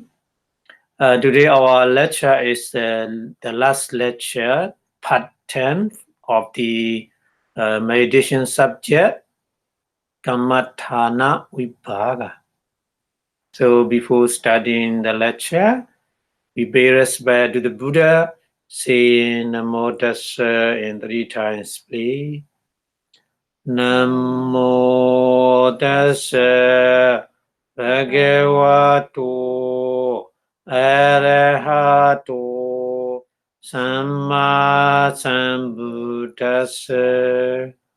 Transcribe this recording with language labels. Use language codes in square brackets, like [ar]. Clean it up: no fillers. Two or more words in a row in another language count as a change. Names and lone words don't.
[en] Today our lecture is the last lecture, part 10 of the meditation subject, Kammatthana Vibhaga. So before studying the lecture, we pay respect to the Buddha, saying Namo Tassa in 3 times, please. [pi] Namo Tassa Bhagavato Arahato Samma Sambuddhassa.